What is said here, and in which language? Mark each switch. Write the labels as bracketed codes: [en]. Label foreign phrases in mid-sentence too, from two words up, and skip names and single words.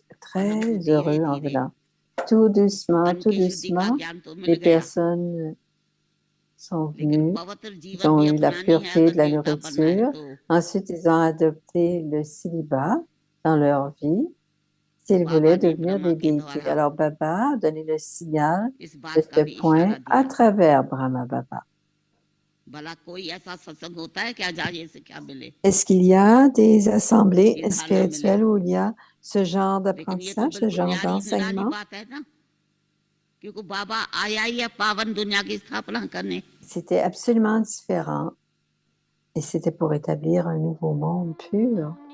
[hi] और [fr] très [hi] हमको धीरे [fr] heureux en [hi] धीरे [fr] venant. Tout doucement, [hi] अन्न [fr] tout [hi] की शुद्धि का [fr] doucement, [hi] ज्ञान तो मिल [fr] les [hi] गया [fr] personnes sont [hi] लेकिन [fr] venues, [hi] पवित्र [fr] ils [hi] जीवन [fr] ont [hi] भी [fr] eu la [hi] अपनानी है [fr] pureté [hi] अगर [fr] de la [hi] देवता बनना है [fr] nourriture. [hi] तो [fr] Ensuite, ils ont adopté le célibat dans leur vie s'ils [hi] बाबा [fr] voulaient [hi] ने [fr] devenir [hi] ब्रह्मा [fr] des [hi] के [fr] déités. [hi] द्वारा [fr] Alors Baba a donné le signal [hi] इस [fr] de [hi] बात का [fr] ce [hi] भी इशारा [fr] point à [hi] दिया [fr] travers Brahma Baba. [hi] भला कोई ऐसा सत्संग होता है क्या जाए से क्या मिले [fr] Est-ce qu'il y a des assemblées [hi] ये धारणा मिले [fr] spirituelles où il y a ce genre [hi] लेकिन ये तो [fr] d'apprentissage, ce [hi] बिल्कुल [fr] genre [hi] न्यारी निराली [fr] d'enseignement? [hi] बात है ना क्योंकि बाबा आया ही है पावन दुनिया की स्थापना करने [fr] C'était absolument différent et c'était pour établir un nouveau monde pur.